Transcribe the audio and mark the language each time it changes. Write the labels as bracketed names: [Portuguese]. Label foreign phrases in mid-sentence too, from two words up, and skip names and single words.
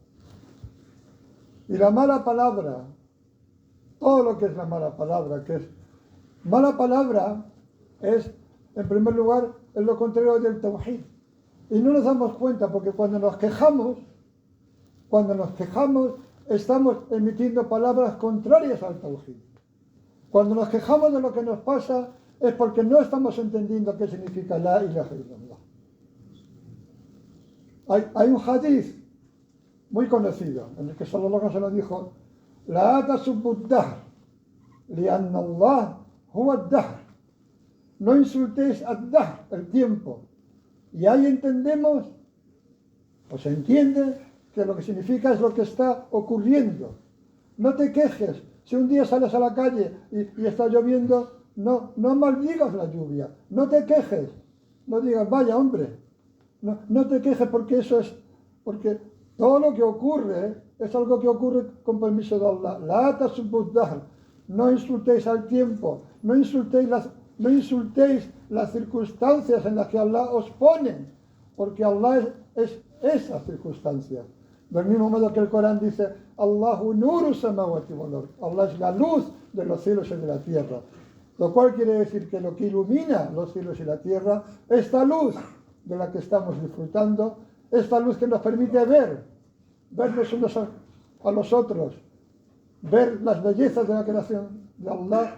[Spanish] Y la mala palabra, todo lo que es la mala palabra, mala palabra es, en primer lugar, es lo contrario del tawhid. Y no nos damos cuenta, porque cuando nos quejamos, estamos emitiendo palabras contrarias al tawhid. Cuando nos quejamos de lo que nos pasa, es porque no estamos entendiendo qué significa [Arabic] لا إله إلا الله. [Spanish] Hay un hadith muy conocido, en el que [Arabic] صلى الله عليه وسلم [Spanish] dijo: [Arabic] لا تسبوا الدهر لأن الله هو الدهر. [Spanish] No insultéis ad-dahr, el tiempo. Y ahí entendemos, o se entiende, que lo que significa es lo que está ocurriendo. No te quejes. Si un día sales a la calle y está lloviendo, no maldigas la lluvia. No te quejes. No digas: vaya hombre. No te quejes, porque porque todo lo que ocurre es algo que ocurre con permiso de Allah. [Arabic] لا تسبوا الدهر. [Spanish] No insultéis al tiempo. No insultéis no insultéis las circunstancias en las que Allah os pone, porque Allah es esa circunstancia. Del mismo modo que el Corán dice, [Arabic] الله نور السماوات والأرض. [Spanish] Allah es la luz de los cielos y de la tierra. Lo cual quiere decir que lo que ilumina los cielos y la tierra, esta luz de la que estamos disfrutando, esta luz que nos permite vernos unos a los otros, ver las bellezas de la creación de Allah.